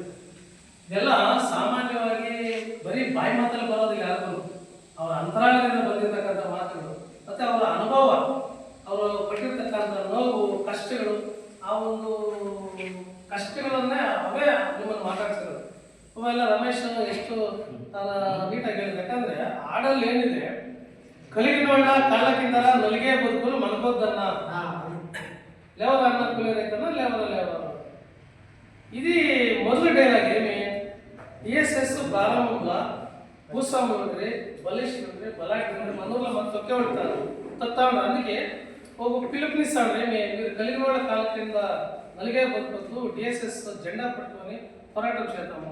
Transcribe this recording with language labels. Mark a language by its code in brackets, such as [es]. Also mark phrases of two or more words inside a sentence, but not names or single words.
[kn] ಇದೆಲ್ಲ ಸಾಮಾನ್ಯವಾಗಿ ಬರೀ ಬಾಯಿ ಮಾತಲ್ಲಿ ಬರೋದು ಯಾರು, ಅವರ ಅಂತರಾಳದಿಂದ ಬಂದಿರತಕ್ಕಂಥ ಮಾತುಗಳು ಮತ್ತು ಅವರ ಅನುಭವ, ಅವರು ಪಟ್ಟಿರ್ತಕ್ಕಂಥ ನೋವು, ಕಷ್ಟಗಳು, ಆ ಒಂದು ಕಷ್ಟಗಳನ್ನೇ ಅವೇ ನಿಮ್ಮನ್ನು ಮಾತಾಡ್ತಿರೋದು. ಅವೆಲ್ಲ ರಮೇಶ್ ಎಷ್ಟು ನೀಟಾಗಿ ಹೇಳಿದ್ರು. ಯಾಕಂದ್ರೆ ಹಾಡಲ್ಲಿ ಏನಿದೆ, ಕಲಿಗಿನೊಳ್ಳ ಕಾಲಕ್ಕಿಂತ ನಲಿಗೆ ಬದುಕಲು ಮನ್ಕೋದನ್ನ ಲೇವರ ಅನ್ನ ಕುಲಿಯತನ ಲೇವರ ಲೇವರ. [te] ఇది మొదటి డైలాగ్ ఏమి, టిఎస్ఎస్ ప్రారంభంలో భూస్వామి ఉండ్రి, బలిష్ఠ ఉండ్రి, బలాటి ఉండ్రి, మనూర్లో మనం తొక్కే ఉంటారు తొక్తా ఉంటారు. అందుకే ఒక పిలుపునిస్తాడు, మీరు కలిగిన వాళ్ళ కాళ్ళ కింద నలిగే బతుకొద్దు, టిఎస్ఎస్ జెండా పట్టుకొని పోరాటం చేద్దాము.